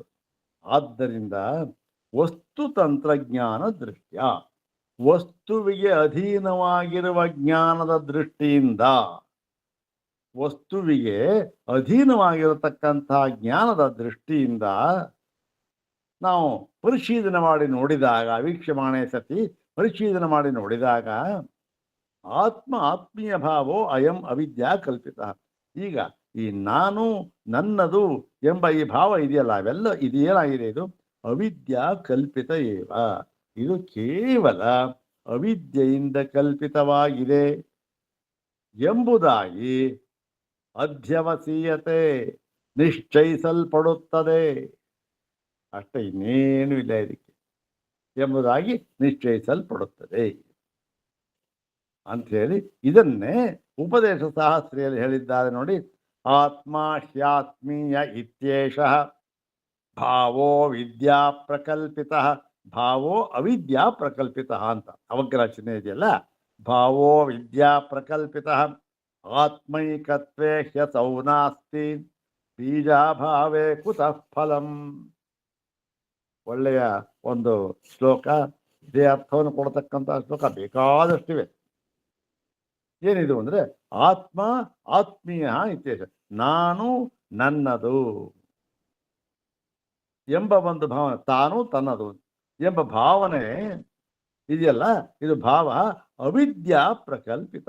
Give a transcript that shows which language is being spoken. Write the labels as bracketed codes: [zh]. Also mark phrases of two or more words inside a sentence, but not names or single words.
[kn] ಆದ್ದರಿಂದ [sa] ವಸ್ತುತಂತ್ರಜ್ಞಾನ ದೃಷ್ಟ್ಯ, [kn] ವಸ್ತುವಿಗೆ ಅಧೀನವಾಗಿರುವ ಜ್ಞಾನದ ದೃಷ್ಟಿಯಿಂದ, ವಸ್ತುವಿಗೆ ಅಧೀನವಾಗಿರತಕ್ಕಂತಹ ಜ್ಞಾನದ ದೃಷ್ಟಿಯಿಂದ ನಾವು ಪರಿಶೀಲನೆ ಮಾಡಿ ನೋಡಿದಾಗ, [sa] ವೀಕ್ಷಮಾಣೆ ಸತಿ [kn] ಪರಿಶೀಲನೆ ಮಾಡಿ ನೋಡಿದಾಗ [sa] ಆತ್ಮೀಯ ಭಾವೋ ಅಯಂ ಅವಿದ್ಯಾ ಕಲ್ಪಿತ. [kn] ಈಗ ಈ ನಾನು ನನ್ನದು ಎಂಬ ಈ ಭಾವ ಇದೆಯಲ್ಲ, ಅವೆಲ್ಲ ಇದೇನಾಗಿದೆ? [sa] ಇದು ಅವಿದ್ಯಾ ಕಲ್ಪಿತ ಏವ. [kn] ಇದು ಕೇವಲ ಅವಿದ್ಯೆಯಿಂದ ಕಲ್ಪಿತವಾಗಿದೆ ಎಂಬುದಾಗಿ ಅಧ್ಯವಸೀಯತೆ, ನಿಶ್ಚಯಿಸಲ್ಪಡುತ್ತದೆ. ಅಷ್ಟೇ, ಇನ್ನೇನು ಇಲ್ಲ ಇದಕ್ಕೆ, ಎಂಬುದಾಗಿ ನಿಶ್ಚಯಿಸಲ್ಪಡುತ್ತದೆ ಅಂಥೇಳಿ ಇದನ್ನೇ ಉಪದೇಶ ಸಹಸ್ರಿಯಲ್ಲಿ ಹೇಳಿದ್ದಾರೆ ನೋಡಿ. [sa] ಆತ್ಮ ಹ್ಯಾತ್ಮೀಯ ಇತ್ಯೇಷಃ ಭಾವೋ ವಿದ್ಯಾ ಪ್ರಕಲ್ಪಿತ, ಭಾವೋ ಅವಿದ್ಯಾ ಪ್ರಕಲ್ಪಿತ [kn] ಅಂತ ಅವಗ್ರಹ ಚಿಹ್ನೆ ಇದೆಯಲ್ಲ. [sa] ಭಾವೋ ವಿದ್ಯಾ ಪ್ರಕಲ್ಪಿತ ಆತ್ಮೈಕತ್ವೇ ಹ್ಯಸೌ ನಾಸ್ತಿ ಬೀಜಾಭಾವೇ ಕುತಃ ಫಲಂ. [kn] ಒಳ್ಳೆಯ ಒಂದು ಶ್ಲೋಕ. ಇದೇ ಅರ್ಥವನ್ನು ಕೊಡತಕ್ಕಂಥ ಶ್ಲೋಕ ಬೇಕಾದಷ್ಟಿವೆ. ಏನಿದು ಅಂದರೆ [sa] ಆತ್ಮೀಯ ಇತ್ಯೇಷ, [kn] ನಾನು ನನ್ನದು ಎಂಬ ಒಂದು ಭಾವನೆ, ತಾನು ತನ್ನದು ಎಂಬ ಭಾವನೆ ಇದೆಯಲ್ಲ, ಇದು [sa] ಭಾವ ಅವಿದ್ಯಾ ಪ್ರಕಲ್ಪಿತ.